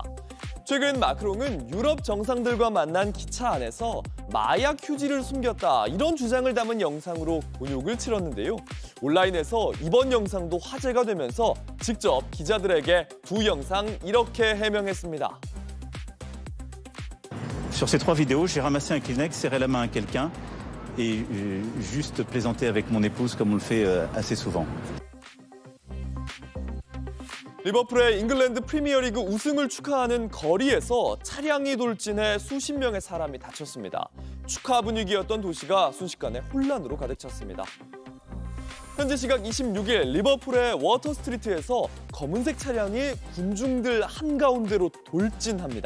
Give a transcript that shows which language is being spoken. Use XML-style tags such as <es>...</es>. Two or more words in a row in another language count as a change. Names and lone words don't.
<ko>최근 마크롱은 유럽 정상들과 만난 기차 안에서 마약 휴지를 숨겼다 이런 주장을 담은 영상으로 곤욕을 치렀는데요. 온라인에서 이번 영상도 화제가 되면서 직접 기자들에게 두 영상 이렇게 해명했습니다.</ko> <fr>Sur ces 3 vidéos, j'ai ramassé un Kleenex, serré la main à quelqu'un et juste plaisanté avec mon épouse comme on le fait assez souvent.</fr> <ko>리버풀의 잉글랜드 프리미어리그 우승을 축하하는 거리에서 차량이 돌진해 수십 명의 사람이 다쳤습니다. 축하 분위기였던 도시가 순식간에 혼란으로 가득 찼습니다. 현재 시각 26일 리버풀의 워터 스트리트에서 검은색 차량이 군중들 한가운데로 돌진합니다.</ko>